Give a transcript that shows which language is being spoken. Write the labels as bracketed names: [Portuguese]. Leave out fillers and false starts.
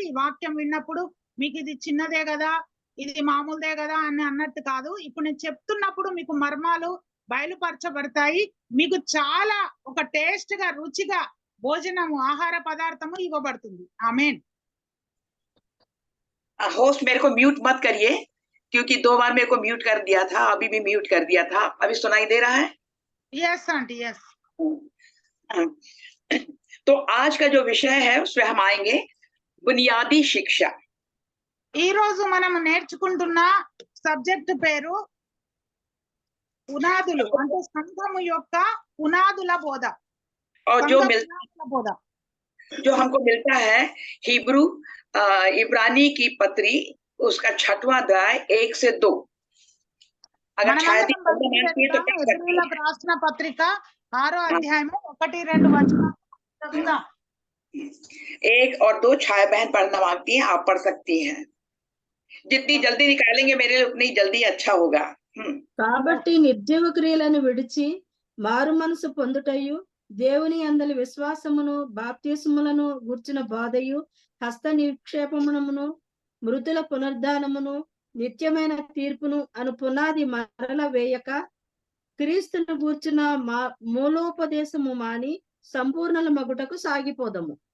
[Telugu] ఈ వాక్యం విన్నప్పుడు మీకు ఇది చిన్నదే కదా, ఇది మామూలుదే కదా అని అన్నట్టు కాదు. ఇప్పుడు నేను చెప్తున్నప్పుడు మీకు మర్మాలు బయలుపరచబడతాయి. మీకు చాలా ఒక టేస్ట్ గా రుచిగా భోజనము ఆహార పదార్థము ఇవ్వబడుతుంది. ఆమేన్. [Hindi] होस्ट मेरे को म्यूट मत करिए, क्योंकि 2 बार मेरे को म्यूट कर दिया था, अभी भी म्यूट कर दिया था। अभी सुनाई दे रहा है? [English] Yes aunty yes. [Hindi] तो आज का जो विषय है उसमें हम आएंगे बुनियादी शिक्षा। [Telugu] ఈ రోజు మనం నేర్చుకుంటున్న సబ్జెక్ట్ పేరు పునాదులు, అంటే సంఘము యొక్క పునాదుల బోధ. [Hindi] और [Telugu] బోధ [Hindi] जो हमको मिलता है हिब्रू इब्रानी की पत्री उसका 6वां अध्याय 1 से 2। अगर शायद ही तो पढ़ सकती हैं। [Telugu] రాసిన పత్రిక 6వ అధ్యాయము 1-2 వచనాలు. [Hindi] 1 और 2 छाया बहन पढ़ना मांगती हैं, आप पढ़ सकती हैं। जितनी जल्दी निकालेंगे मेरे लिए उतनी जल्दी अच्छा होगा। [Telugu] కాబట్టి నిర్జీవ క్రియలను విడిచి మారు మనసు పొందుటయు, దేవుని అందలి విశ్వాసమును బాప్తిస్ములను గూర్చిన బోధయు, హస్త నిక్షేపమును, మృతుల పునరుద్ధానమును, నిత్యమైన తీర్పును అను పునాది మరల వేయక క్రీస్తును గూర్చిన మూలోపదేశము మాని సంపూర్ణల మగుటకు సాగిపోదము.